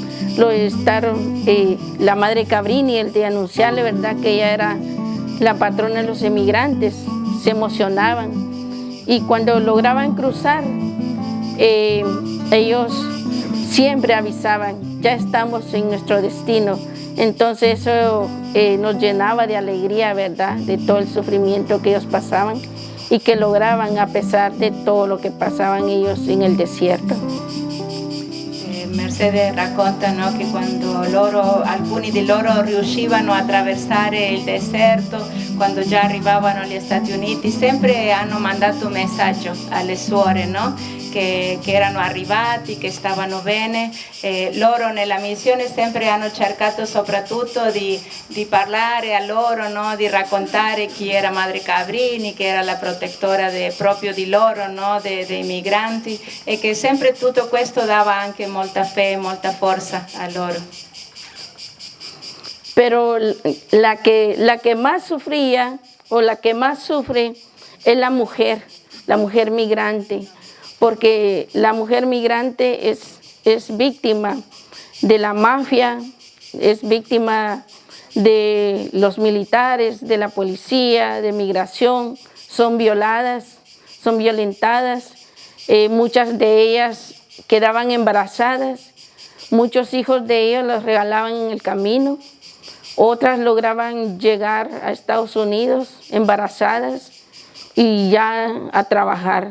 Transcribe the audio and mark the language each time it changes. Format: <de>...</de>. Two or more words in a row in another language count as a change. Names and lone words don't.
<es>la madre Cabrini, el de anunciarle, ¿verdad?, que ella era la patrona de los emigrantes, se emocionaban, y cuando lograban cruzar, ellos siempre avisaban, ya estamos en nuestro destino. Entonces eso nos llenaba de alegría, ¿verdad?, de todo el sufrimiento que ellos pasaban y que lograban a pesar de todo lo que pasaban ellos en el desierto.</es> <it>Mercedes racconta, no, che quando alcuni di loro riuscivano a attraversare il deserto, quando già arrivavano agli Stati Uniti, sempre hanno mandato un messaggio alle suore, no? Che erano arrivati, che stavano bene. Loro nella missione sempre hanno cercato soprattutto di parlare a loro, no? Di raccontare chi era Madre Cabrini, che era la protettora proprio di loro, no? Dei migranti, e che sempre tutto questo dava anche molta fe, molta forza a loro.</it> <es>Pero la que más sufría o la que más sufre es la mujer migrante, porque la mujer migrante es víctima de la mafia, es víctima de los militares, de la policía, de migración, son violadas, son violentadas, muchas de ellas quedaban embarazadas, muchos hijos de ellos los regalaban en el camino, otras lograban llegar a Estados Unidos embarazadas y ya a trabajar.</es>